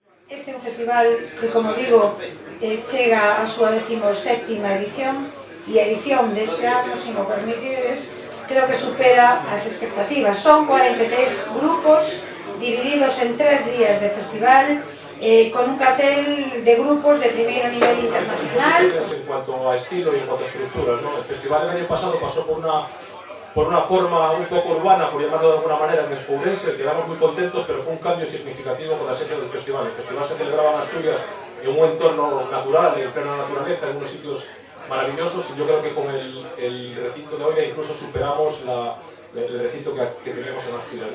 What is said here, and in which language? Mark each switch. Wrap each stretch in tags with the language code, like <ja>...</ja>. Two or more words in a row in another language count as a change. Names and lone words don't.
<gl>Este é un festival que, como digo, chega a súa 17ª edición e a edición deste ano, se mo permitides, creo que supera as expectativas. Son 43 grupos divididos en 3 días de festival con un cartel de grupos de primeiro nivel internacional.</gl> <es>En cuanto a estilo y en cuanto a estructuras, ¿no? El festival del año pasado pasó por una forma un poco urbana, por llamarlo de alguna manera, en Espourense. Quedamos muy contentos, pero fue un cambio significativo con la esencia del festival. El festival se celebraba en Asturias en un entorno natural, en plena naturaleza, en unos sitios maravillosos, y yo creo que con el recinto de hoy incluso superamos el recinto que teníamos en Asturias, ¿no?</es>